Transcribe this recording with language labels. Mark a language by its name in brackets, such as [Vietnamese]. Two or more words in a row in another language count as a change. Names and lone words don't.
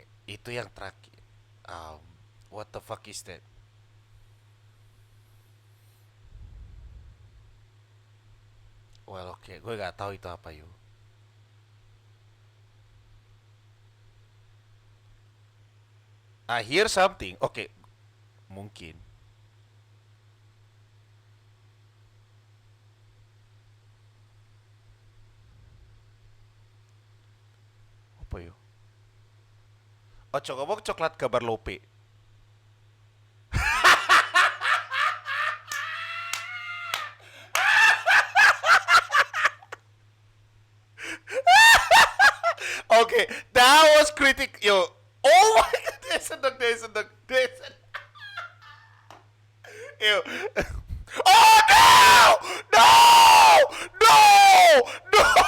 [Indonesian] Itu yang terakhir. [English] Um, what the fuck is that? Well, [Indonesian] oke, gue nggak tahu itu apa yuk. [English] I hear something. [Indonesian] Oke, mungkin. Apa yuk? Oh, coba coklat gambar lope. Oke, [English] that was critic. Yo, oh my god, there's a Yo. Oh no! No! No!